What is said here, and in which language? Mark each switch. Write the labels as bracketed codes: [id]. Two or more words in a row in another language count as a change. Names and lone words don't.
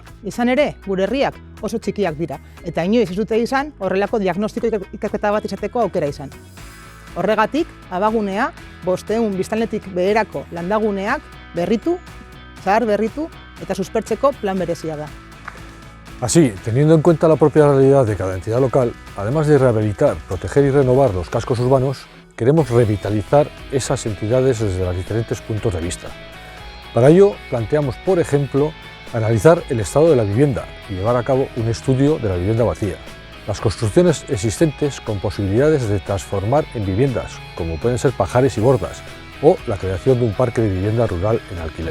[eu] Izan ere, gure herriak oso txikiak dira, eta inoiz ez dute izan horrelako diagnostiko ikerketa bat izateko aukera izan. Horregatik, Abagunea 500 biztanletik beherako landaguneak berritu, zahar berritu eta suspertzeko plan berezia da. [es] Así, teniendo en cuenta la propia realidad de cada entidad local, además de rehabilitar, proteger y renovar los cascos urbanos, queremos revitalizar esas entidades desde los diferentes puntos de vista. Para ello, planteamos, por ejemplo, analizar el estado de la vivienda y llevar a cabo un estudio de la vivienda vacía, las construcciones existentes con posibilidades de transformar en viviendas, como pueden ser pajares y bordas, o la creación de un parque de vivienda rural en alquiler.